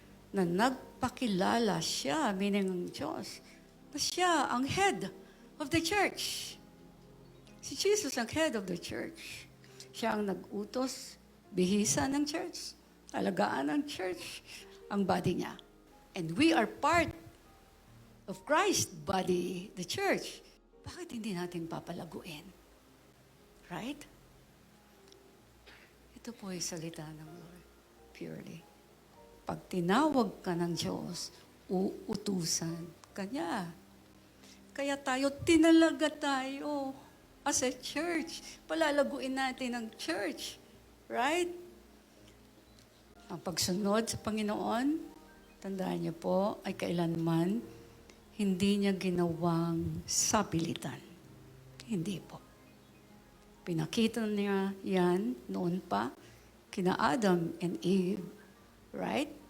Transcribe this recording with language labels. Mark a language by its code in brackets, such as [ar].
[tl] Na nagpakilala siya, meaning ang Diyos, na siya ang [en] head of the church. [tl] Si Jesus ang [en] head of the church. [tl] Siya ang nag-utos, bihisa ng church, alagaan ng church, ang body niya. [en] And we are part of Christ's body, the church. [tl] Bakit hindi natin papalaguin? Right? Ito po ay salita ng Lord, purely. Pag tinawag ka ng Diyos, uutusan ka niya. Kaya tinalaga tayo as a church. Palalaguin natin ang church. Right? Ang pagsunod sa Panginoon, tandaan niyo po, ay kailanman hindi niya ginawang sapilitan. Hindi po. Pinakita niya yan noon pa kina Adam and Eve. Right?